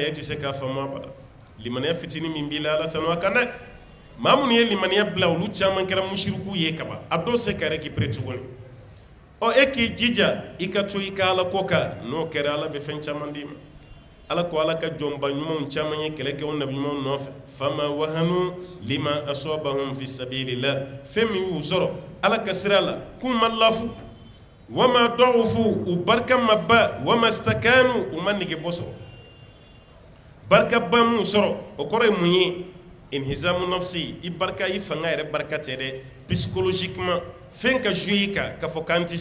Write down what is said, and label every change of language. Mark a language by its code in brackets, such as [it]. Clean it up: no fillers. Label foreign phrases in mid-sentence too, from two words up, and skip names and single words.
[bm] e tɛ se k'a faamu abada limaniya fitinin min b'i la ala tɛ n'o a kan dɛ maa minnu ye limaniya bila olu caman kɛra mushriku ye kaban a dɔw se ka récupérer tuguni ɔ e k'i jija i ka to i ka ala ko kan n'o kɛra ala bɛ fɛn caman d'i ma ala ko ala ka jɔnba ɲumanw caman ye kɛlɛ kɛ o nabi ɲumanw nɔfɛ [ar] فما وهنوا لما أصابهم في سبيل الله [bm] fɛn min y'u sɔrɔ ala ka sira la k'u ma lafu [ar] وما ضعفوا [bm] u barika ma ba [ar] وما استكانوا [bm] u ma nege bɔ sɔrɔ barika ba mun sɔrɔ o kɔrɔ ye mun ye [ar] انهزام نفسي [bm] i barika i fanga yɛrɛ barika tɛ dɛ psychologiquement fɛn ka jouer i kan k'a fɔ k'an tɛ